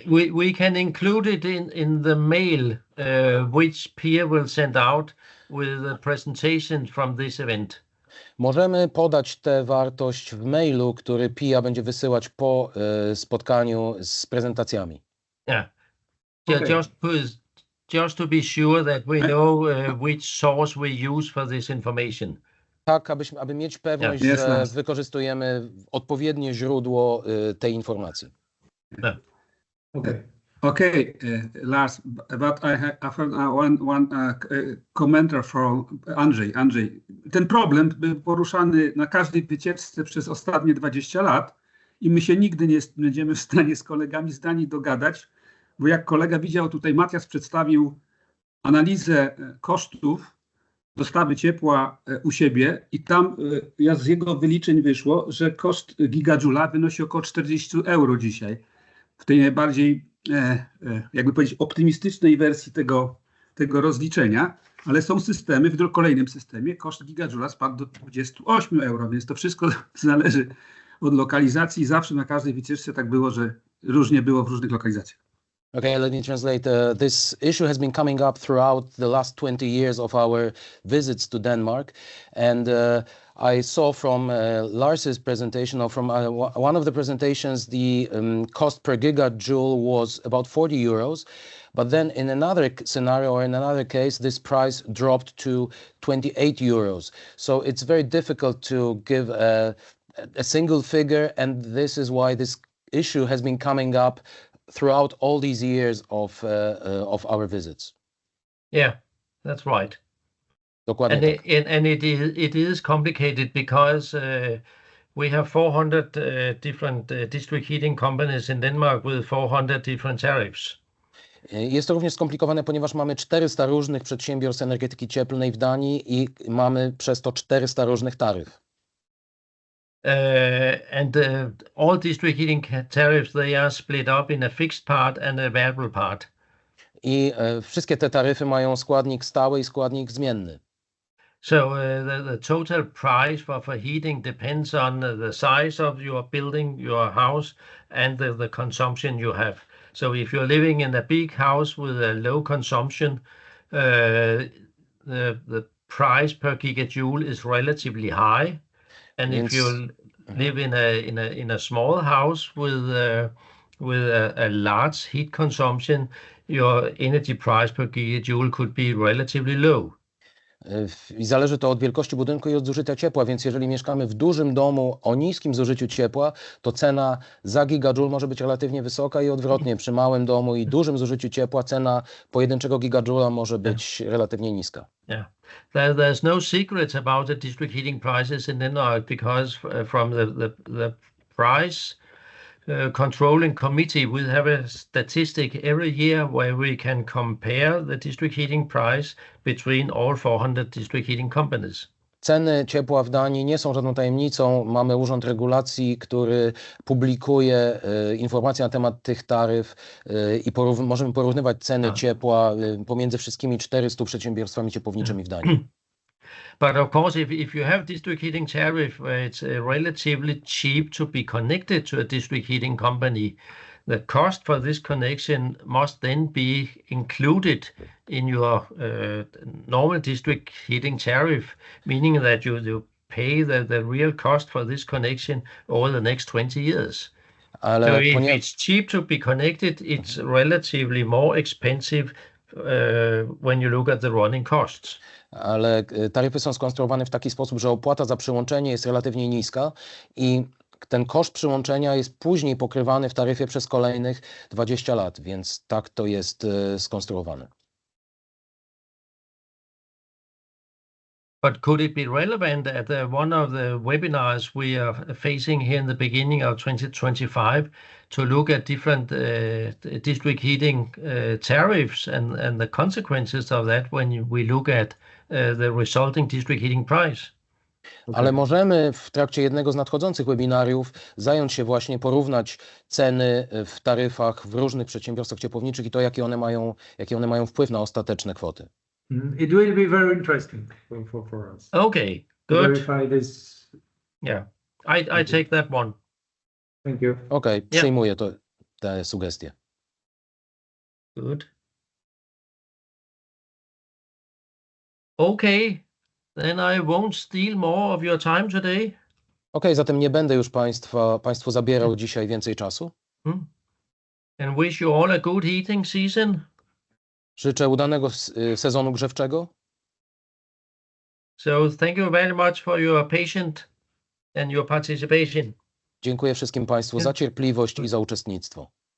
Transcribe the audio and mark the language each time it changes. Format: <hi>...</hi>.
<en>We can include it in the mail which Pia will send out with a presentation from this event.</en> <pl>Możemy podać tę wartość w mailu, który PIA będzie wysyłać po spotkaniu z prezentacjami.</pl> <en>Yeah. Okay. Just to be sure that we know which source we use for this information.</en> <pl>Tak, aby mieć pewność, że wykorzystujemy odpowiednie źródło tej informacji.</pl> <en>Okay, Lars, but I have one commenter from Andrzej.</en> <pl>Andrzej, ten problem był poruszany na każdej wycieczce przez ostatnie 20 lat i my się nigdy nie będziemy w stanie z kolegami z Danii dogadać, bo jak kolega widział, tutaj Matias przedstawił analizę kosztów dostawy ciepła u siebie i tam z jego wyliczeń wyszło, że koszt gigadżula wynosi około 40 euro dzisiaj. W tej najbardziej, jakby powiedzieć, optymistycznej wersji tego rozliczenia, ale są systemy, w kolejnym systemie koszt gigadżula spadł do 28 euro, więc to wszystko zależy od lokalizacji. Zawsze na każdej wycieczce tak było, że różnie było w różnych lokalizacjach.</pl> <en>Okay, let me translate. This issue has been coming up throughout the last 20 years of our visits to Denmark. And I saw from Lars's presentation, or from one of the presentations, the cost per gigajoule was about 40 euros. But then in another scenario or in another case, this price dropped to 28 euros. So it's very difficult to give a single figure. And this is why this issue has been coming up throughout all these years of our visits. Yeah, that's right.</en> <pl>Dokładnie tak.</pl> <en>And it is complicated because we have 400 different district heating companies in Denmark with 400 different tariffs.</en> <pl>Jest to również skomplikowane, ponieważ mamy 400 różnych przedsiębiorstw energetyki cieplnej w Danii i mamy przez to 400 różnych taryf.</pl> <en>And all district heating tariffs, they are split up in a fixed part and a variable part.</en> <pl>I wszystkie te taryfy mają składnik stały i składnik zmienny.</pl> <en>So the total price for heating depends on the size of your building, your house, and the consumption you have. So if you're living in a big house with a low consumption, the price per gigajoule is relatively high. And if you live in a small house with a large heat consumption, your energy price per gigajoule could be relatively low.</en> <pl>I zależy to od wielkości budynku i od zużycia ciepła, więc jeżeli mieszkamy w dużym domu o niskim zużyciu ciepła, to cena za gigajoule może być relatywnie wysoka i odwrotnie, przy małym domu i dużym zużyciu ciepła cena pojedynczego gigajoula może być relatywnie niska.</pl> <en>Yeah, there's no secrets about the district heating prices in Denmark because from the price controlling committee, we have a statistic every year where we can compare the district heating price between all 400 district heating companies.</en> <pl>Ceny ciepła w Danii nie są żadną tajemnicą. Mamy Urząd Regulacji, który publikuje informacje na temat tych taryf i możemy porównywać ceny ciepła pomiędzy wszystkimi 400 przedsiębiorstwami ciepłowniczymi w Danii.</pl> <en>But of course, if you have district heating tariff where it's relatively cheap to be connected to a district heating company, the cost for this connection must then be included in your normal district heating tariff, meaning that you pay the real cost for this connection over the next 20 years. So if it's cheap to be connected, it's relatively more expensive when you look at the running costs.</en> <pl>Ale taryfy są skonstruowane w taki sposób, że opłata za przyłączenie jest relatywnie niska i ten koszt przyłączenia jest później pokrywany w taryfie przez kolejnych 20 lat, więc tak to jest skonstruowane.</pl> <en>But could it be relevant at one of the webinars we are facing here in the beginning of 2025 to look at different district heating tariffs and the consequences of that when we look at the resulting district heating price?</en> <pl>Ale możemy w trakcie jednego z nadchodzących webinariów zająć się właśnie, porównać ceny w taryfach w różnych przedsiębiorstwach ciepłowniczych i to, jaki one mają wpływ na ostateczne kwoty.</pl> <en>It will be very interesting for us. Okay, good. Verify this. Yeah, I take that one. Thank you.</en> <pl>Okay, przyjmuję te sugestie.</pl> <en>Good. Okay, then I won't steal more of your time today.</en> <pl>Okay, zatem nie będę już Państwu zabierał dzisiaj więcej czasu.</pl> <en>And wish you all a good heating season.</en> <pl>Życzę udanego sezonu grzewczego.</pl> <en>So thank you very much for your patience and your participation.</en> <pl>Dziękuję wszystkim Państwu za cierpliwość i za uczestnictwo.</pl>